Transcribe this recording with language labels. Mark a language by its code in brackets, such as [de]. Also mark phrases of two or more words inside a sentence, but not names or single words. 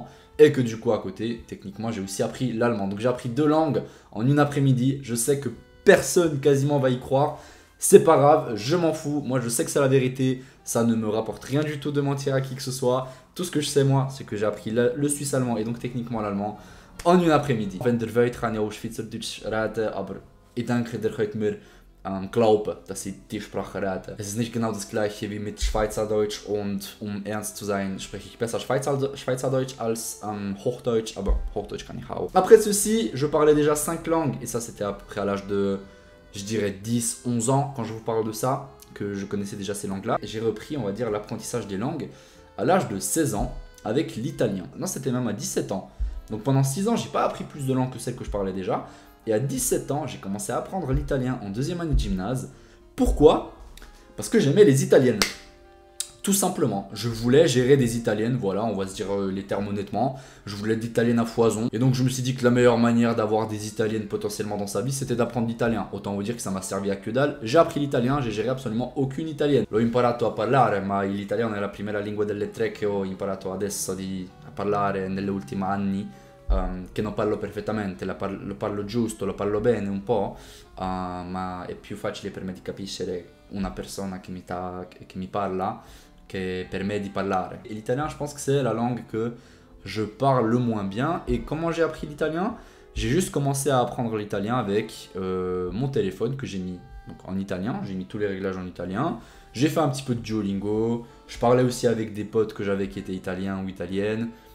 [fr] Et que du coup, à côté, techniquement, j'ai aussi appris l'allemand. Donc, j'ai appris 2 langues en une après-midi. Je sais que personne quasiment va y croire. C'est pas grave, je m'en fous. Moi, je sais que c'est la vérité. Ça ne me rapporte rien du tout de mentir à qui que ce soit. Tout ce que je sais, moi, c'est que j'ai appris le suisse-allemand et donc techniquement l'allemand en une après-midi. [de] Wenn der Welt kann ja auch Schweizerdeutsch reden, aber ich denke, der könnt mir glauben, dass ich die Sprache rede. Es ist nicht genau das gleiche wie mit Schweizerdeutsch und um ernst zu sein, spreche ich besser Schweizerdeutsch als Hochdeutsch, aber Hochdeutsch kann ich auch. [fr] Après ceci, je parlais déjà 5 langues et ça c'était à peu près à l'âge de, je dirais 10, 11 ans quand je vous parle de ça, que je connaissais déjà ces langues-là. J'ai repris, on va dire, l'apprentissage des langues à l'âge de 16 ans avec l'italien. Non, c'était même à 17 ans. Donc pendant 6 ans, j'ai pas appris plus de langues que celles que je parlais déjà. Et à 17 ans, j'ai commencé à apprendre l'italien en 2e année de gymnase. Pourquoi? Parce que j'aimais les italiennes. Tout simplement, je voulais gérer des italiennes, voilà, on va se dire les termes honnêtement. Je voulais d'italiennes à foison. Et donc je me suis dit que la meilleure manière d'avoir des italiennes potentiellement dans sa vie, c'était d'apprendre l'italien. Autant vous dire que ça m'a servi à que dalle. J'ai appris l'italien, j'ai géré absolument aucune italienne. [it] L'ho imparato a parlare, ma l'italiano è la prima lingua delle tre che ho imparato adesso a parlare negli ultimi anni. Che non parlo perfettamente, lo parlo giusto, lo parlo bene un po', ma è più facile per me di capire una persona che mi parla che per me di parlare. [fr] Et l'italien, je pense que c'est la langue que je parle le moins bien. Et comment j'ai appris l'italien? J'ai juste commencé à apprendre l'italien avec mon téléphone que j'ai mis donc, en italien. J'ai mis tous les réglages en italien. J'ai fait un petit peu de Duolingo. Je parlais aussi avec des potes que j'avais qui étaient italiens ou italiennes.